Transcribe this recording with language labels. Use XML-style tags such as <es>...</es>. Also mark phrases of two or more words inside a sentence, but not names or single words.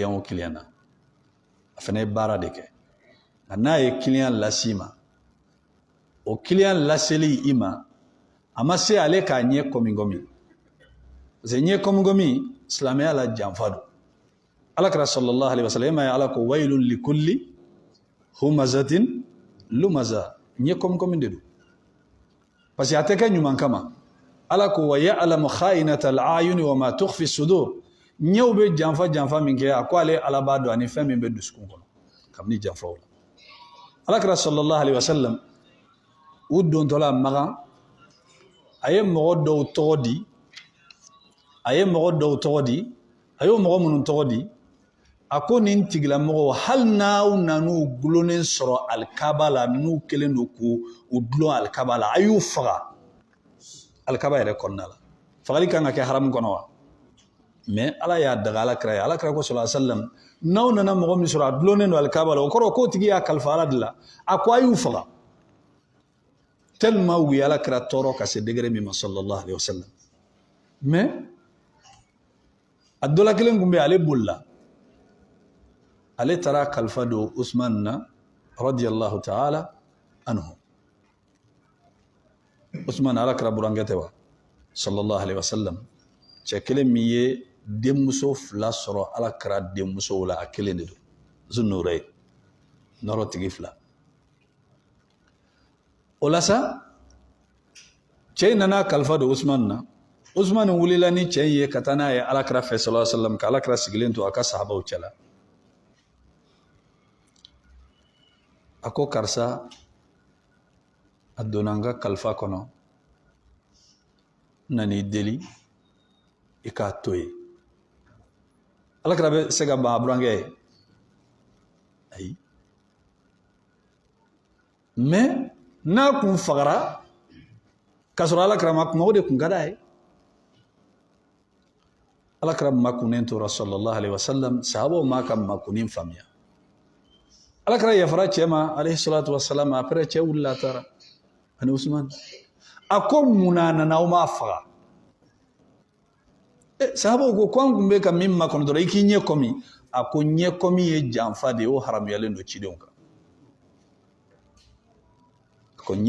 <bm>o client na a fana ye baara de kɛ nka n'a ye client las'i ma o client laseli i ma a ma se ale k'a ɲɛ kɔmi</bm> <fr>parce que</fr> <bm>ɲɛ kɔmi silamɛya la janfa don alakira</bm> <ar>صلى الله عليه وسلم</ar> <bm>e ma ye ala ko</bm> <ar>ويل لكل همزة</ar> <bm>lumaza ɲɛ kɔmi de don</bm> <fr>parce que</fr> <bm>a tɛ kɛ ɲuman kama ala ko</bm> <ar>ويعلم خائنة الأعين وما تخفي الصدور</ar> <bm>ɲɛw bɛ janfa min kɛ a ko ale ala b'a dɔn ani fɛn min bɛ dusukun kɔnɔ kabini janfaw la alakira</bm> <ar>صلى الله عليه وسلم</ar> <bm>u dontɔla magan a ye mɔgɔ dɔw tɔgɔ di a y'o mɔgɔ minnu tɔgɔ di ako nin tigilamɔgɔ hali n'aw nan'u gulonnen sɔrɔ alikaba la n'u kelen don k'u dulon alikaba la a y'u faga alikaba yɛrɛ kɔnɔna la fagali kan ka kɛ haramu kɔnɔ wa mais ala y'a daga alakira ye alakira ko</bm> <ar>صلى الله عليه وسلم</ar> <bm>n'aw nana mɔgɔ min sɔrɔ a dulonnen don alikaba la o kɔrɔ k'o tigi y'a kalifa ala de la a ko a y'u faga tellement u ye alakira tɔɔrɔ ka se degré min ma</bm> <ar>صلى الله عليه وسلم</ar> <bm>mais a dɔ la kelen kun bɛ ale bolila ale taara kalifa don Usman na</bm> <ar>رضي الله تعالى عنه</ar> <bm>Usman alakira burankɛ tɛ wa</bm> <ar>صلى الله عليه وسلم</ar> <bm>cɛ kelen min ye denmuso fila sɔrɔ alakira denmusow la a kelen de don Zunnurayn nɔrɔ tigi fila o la sa cɛ in nana kalifa don Usman na Usman wulila ni cɛ in ye ka taa n'a ye alakira fɛ</bm> <ar>صلى الله عليه وسلم</ar> <bm>ka alakira sigilen to a ka sahabaw cɛla a ko karisa a donna n ka kalifa kɔnɔ nan'i deli i k'a to ye alakira bɛ se ka ban a burankɛ ye ayi mais n'a kun fagara k'a sɔrɔ alakira ma kuma o de kun ka d'a ye alakira makunnen tora</bm> <ar>صلى الله عليه وسلم</ar> <bm>sahabaw m'a ka makunin faamuya alakira yafara cɛ ma</bm> <ar>عليه الصلاة والسلام</ar> <bm>après cɛ wulila taara ani Usman a ko munna nana aw m'a faga sahabaw ko an kun bɛ ka min makɔnɔ dɔrɔn i k'i ɲɛ kɔmi a ko ɲɛ kɔmi ye janfa de ye o haramuyalen don cidenw kan a ko</bm>